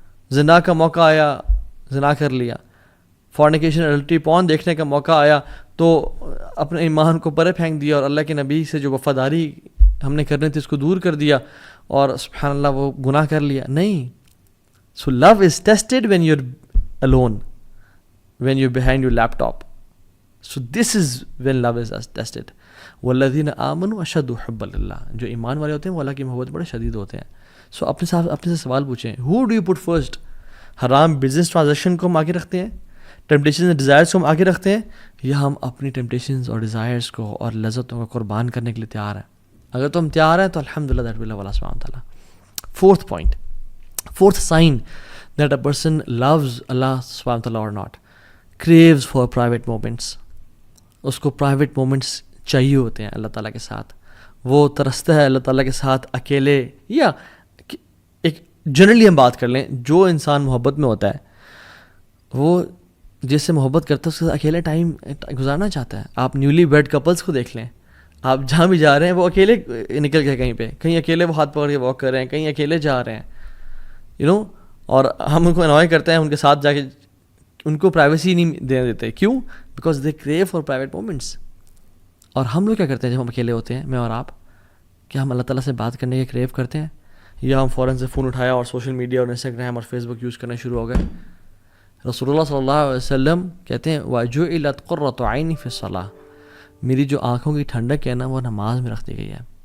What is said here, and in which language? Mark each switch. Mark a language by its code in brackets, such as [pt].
[ur] زنا کا موقع آیا، زنا کر لیا. [en] fornication adultery porn [ur] دیکھنے کا موقع آیا تو اپنے ایمان کو پرے پھینک دیا اور اللہ کے نبی سے جو وفاداری ہم نے کرنی تھی اس کو دور کر دیا اور سبحان اللہ وہ گناہ کر لیا. نہیں. سو لو is tested when you are alone, [en] when you're behind your laptop. So this is when love is tested. [ar] والذین آمنوا اشد حبا للہ. [ur] جو ایمان والے ہوتے ہیں وہ اللہ کی محبت بڑے شدید ہوتے ہیں. سو اپنے سے سوال پوچھیں، [en] who do you put first؟ [ur] حرام بزنس ٹرانزیکشن کو ہم آگے رکھتے ہیں، ٹیمپٹیشنز اور ڈیزائرز کو ہم آگے رکھتے ہیں، یا ہم اپنی ٹیمپٹیشنز اور ڈیزائرز کو اور لذتوں کو قربان کرنے کے لیے تیار ہیں؟ اگر تو ہم تیار ہیں تو الحمدللہ دیٹ ول اللہ سبحانہ وتعالیٰ. [en] Fourth point, fourth sign that a person loves Allah سبحانہ وتعالیٰ اور not, craves for private moments. [ur] اس کو پرائیویٹ مومنٹس چاہیے ہوتے ہیں اللہ تعالیٰ کے ساتھ. وہ ترستا ہے اللہ تعالیٰ کے ساتھ اکیلے، یا ایک جنرلی ہم بات کر لیں، جو انسان محبت میں ہوتا ہے وہ جس سے محبت کرتا ہے اس کے ساتھ اکیلے ٹائم گزارنا چاہتا ہے. آپ نیولی ویڈ کپلس کو دیکھ لیں، آپ جہاں بھی جا رہے ہیں وہ اکیلے نکل گئے، کہیں اکیلے وہ ہاتھ پکڑ کے واک کر رہے ہیں، کہیں اکیلے جا رہے ہیں اور ہم ان کو انوائے کرتے ہیں ان کے ساتھ جا کے، ان کو پرائیویسی نہیں دینے دیتے. کیوں؟ [en] Because they crave for private moments. [ur] اور ہم لوگ کیا کرتے ہیں جب ہم اکیلے ہوتے ہیں، میں اور آپ، کیا ہم اللہ تعالیٰ سے بات کرنے کے کریو کرتے ہیں، یا ہم فوراً سے فون اٹھایا اور سوشل میڈیا اور انسٹاگرام اور فیس بک یوز کرنا شروع ہو گئے؟ رسول اللہ صلی اللہ علیہ وسلم کہتے ہیں [ar] وَجُعِلَتْ قُرَّةُ عَيْنِي فِي الصَّلَاةِ، [ur] میری جو آنکھوں کی ٹھنڈک ہے نا وہ نماز میں رکھ دی گئی ہے.